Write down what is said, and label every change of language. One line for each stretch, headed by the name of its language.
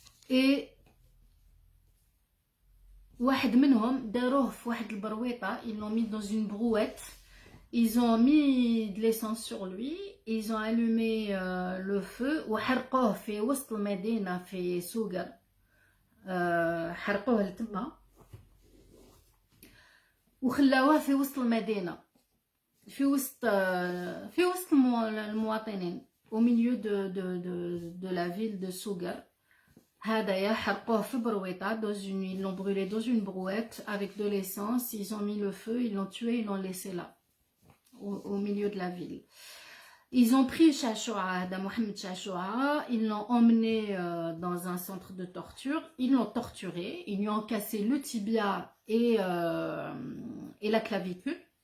French: Et
Arabic: واحد منهم داروه في واحد البرويطة,
French: ils l'ont mis dans une brouette. Ils ont mis de l'essence sur lui, ils ont allumé le feu
Arabic: وحرقوه في وسط المدينة في سوغر. حرقوه لتما وخلاوه في وسط المدينة, في وسط المواطنين,
French: au milieu de la ville de Sougar.
Arabic: هذايا حرقوه في برويطة,
French: ils l'ont brûlé dans une brouette avec de l'essence, ils ont mis le feu, ils l'ont tué, ils l'ont laissé là. Au milieu de la ville. Ils ont pris Chachouha, Mohamed Chachouha, ils l'ont emmené dans un centre de torture, ils l'ont torturé, ils lui ont cassé le tibia et la clavicule.